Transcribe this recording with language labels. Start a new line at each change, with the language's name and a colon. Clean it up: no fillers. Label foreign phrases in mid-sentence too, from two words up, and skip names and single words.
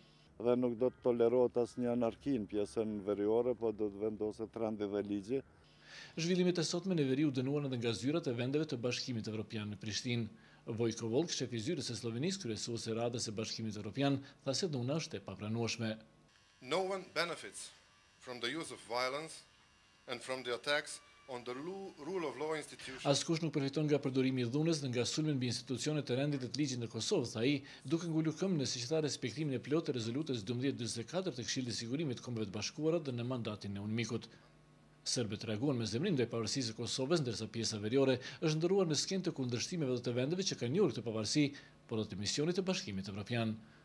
Albanian: Dhe nuk do të tolerohet asnjë anarki në pjesën veriore, por do të vendoset rendi dhe ligji. Zhvillimet e sotme në veri u dënuan edhe nga zyrat e vendeve të Bashkimit Evropian në Prishtinë. Vojko Volk, shefi i zyrës së Slovenisë, kryesuese e Radhës së Bashkimit Evropian, tha se dhuna është e papranueshme.
English: No one benefits from the use of violence and from the attacks on the rule of law institutions.
Albanian: Askush nuk përfiton nga përdorimi i dhunës dhe nga sulmi mbi institucionet të rendit të ligjit në Kosovë, tha ai, duke ngulur këmbën në siç tha respektimin e plotë të rezolutës 1244 të Këshillit të Sigurimit të Kombeve të Bashkuara dhe në mandatin e Unmikut. Serbët reaguan me zemrim ndaj pavarësisë së Kosovës, ndërsa pjesa veriore është ndërruar në skenë të kundërshtimeve dhe të vendeve që kanë njohur këtë pavarësi, por edhe të misionit të Bashkimit Evropian.